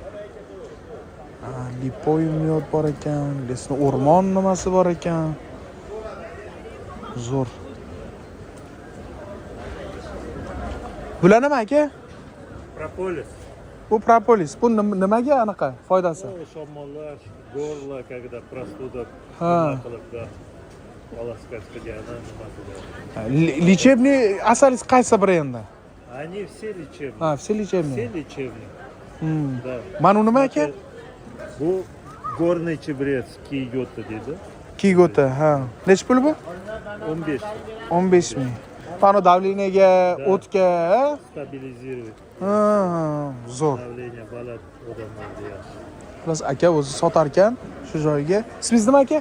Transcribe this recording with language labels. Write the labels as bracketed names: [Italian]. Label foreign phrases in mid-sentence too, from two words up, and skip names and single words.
[Uzbek] Lipoyum yod bor ekan, lesni o'rmon nimasi bor ekan. Zo'r. Bular nima aka? Propolis. Bu propolis. Bu nimaga anaqa foydasi? Shamollar, go'rla, [Russian] когда простуда [Uzbek] qilibda полоскать qilgani nimasiga. Lechebniy asalingiz qaysi brendi? [Russian] Они все лечебные. Все лечебные. Все лечебные. Да. [Uzbek] Mana u nima aka? Bu [Russian] горный чебрец [Uzbek] Киёта deydi. Kigota, ha. Nech pul bu? 15. 15 ming. Mana davleniyaga, o'tga, ha? [Russian] Stabilizировать. [Uzbek] Ha, zo'r. Давление baland odamlarda yaxshi. Plus aka o'zi sotar ekan shu joyga. Ismingiz nima aka?